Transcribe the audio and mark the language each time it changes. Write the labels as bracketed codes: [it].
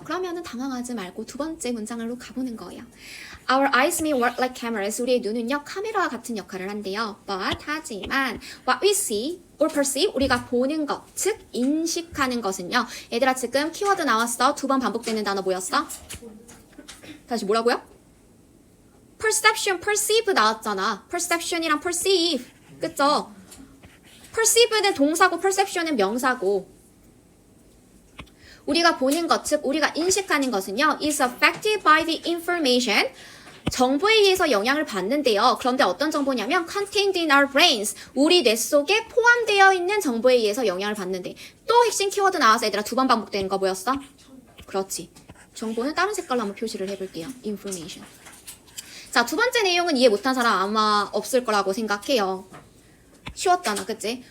[ko] 그러면은 당황하지 말고 두 번째 문장으로 가보는 거예요. [en] Our eyes may work like cameras. [ko] 우리의 눈은요 카메라와 같은 역할을 한대요. [en] But [ko] 하지만 [en] what we see or perceive [ko] 우리가 보는 것, 즉 인식하는 것은요. 얘들아 지금 키워드 나왔어. 두 번 반복되는 단어 뭐였어? 다시 뭐라고요? Perception, perceive 나왔잖아. Perception이랑 perceive, 그쵸? Perceive는 동사고 perception은 명사고. 우리가 보는 것, 즉 우리가 인식하는 것은요 [en] is affected by the information. [ko] 정보에 의해서 영향을 받는데요. 그런데 어떤 정보냐면 [en] contained in our brains. [ko] 우리 뇌 속에 포함되어 있는 정보에 의해서 영향을 받는데. 또 핵심 키워드 나와서 얘들아 두 번 반복되는 거 뭐였어? 그렇지. 정보는 다른 색깔로 한번 표시를 해볼게요. [en] information. [ko] 자, 두 번째 내용은 이해 못한 사람 아마 없을 거라고 생각해요. 쉬웠잖아, 그치?